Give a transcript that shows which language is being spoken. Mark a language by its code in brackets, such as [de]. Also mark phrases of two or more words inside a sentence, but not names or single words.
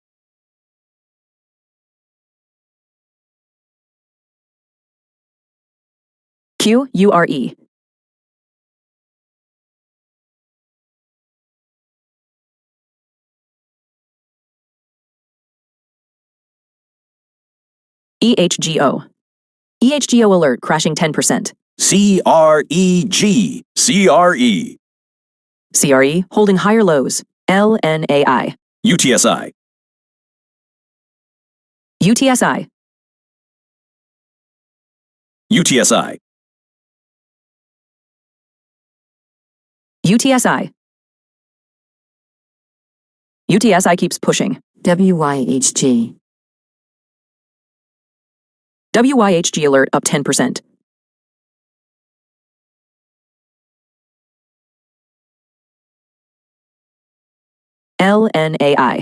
[en] QURE. EHGO. EHGO alert crashing 10%. CREG. CRE. CRE holding higher lows. LNAI. UTSI. UTSI. UTSI. UTSI. UTSI keeps pushing. WYHG. WYHG alert up 10%. LNAI.